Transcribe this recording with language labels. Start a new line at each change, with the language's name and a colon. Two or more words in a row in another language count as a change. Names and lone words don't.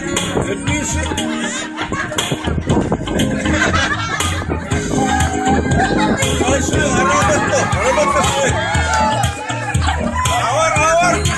English: Let me swing. Swing.
Filipino: Ano ba ito? Ano ba ito swing? Awar, awar.